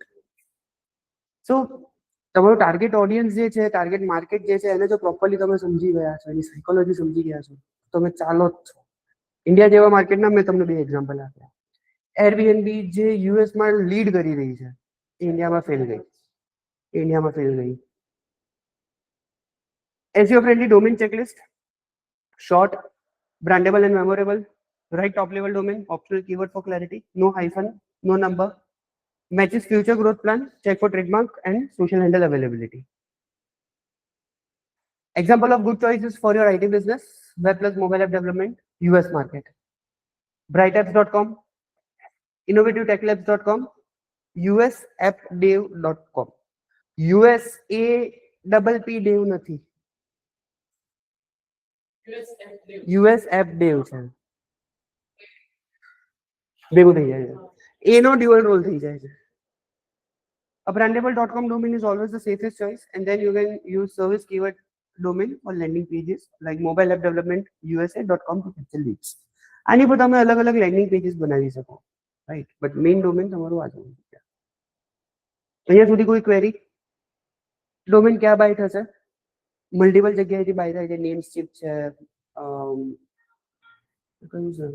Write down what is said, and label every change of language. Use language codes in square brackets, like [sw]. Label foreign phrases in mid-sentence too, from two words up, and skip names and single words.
[gu] સો તમારું [en] target audience [gu] જે છે, [en] target market [gu] જે છે, એને જો પ્રોપરલી તમે સમજી ગયા છો, એની સાયકોલોજી સમજી ગયા છો, તમે ચાલો જ છો. ઇન્ડિયા જેવા માર્કેટના મેં તમને 2 એક્ઝામ્પલ આપ્યા. એરબીએનબી જે યુએસમાં લીડ કરી રહી છે, ઇન્ડિયામાં ફેલ ગઈ. [en] SEO friendly domain checklist: short, brandable and memorable, right top level domain, optional keyword for clarity, no hyphen, no number, matches future growth plan, check for trademark and social handle availability. Example of good choices for your IT business: web plus mobile app development, US market, brightapps.com, innovative-tech-labs.com, usappdev.com. USA double P dev નથી, US app dev છે. [gu] ભેગું થઈ જાય છે, એનો ડ્યુઅલ રોલ થઈ જાય છે. [en] A brandable.com domain is always the safest choice, and then you can use service keyword domain or landing pages like mobile app development USA.com to capture leads. [gu] આની પર તમે અલગ અલગ [en] landing pages [gu] બનાવી શકો, રાઈટ? [en] but main domain [gu] તમારું આ જોવું છે. અહીંયા સુધી કોઈ ક્વેરી? ડોમેન ક્યાં બાય થશે? મલ્ટિપલ જગ્યાએથી બાય થાય છે. નેમસ્કેપ છે, કયું છે?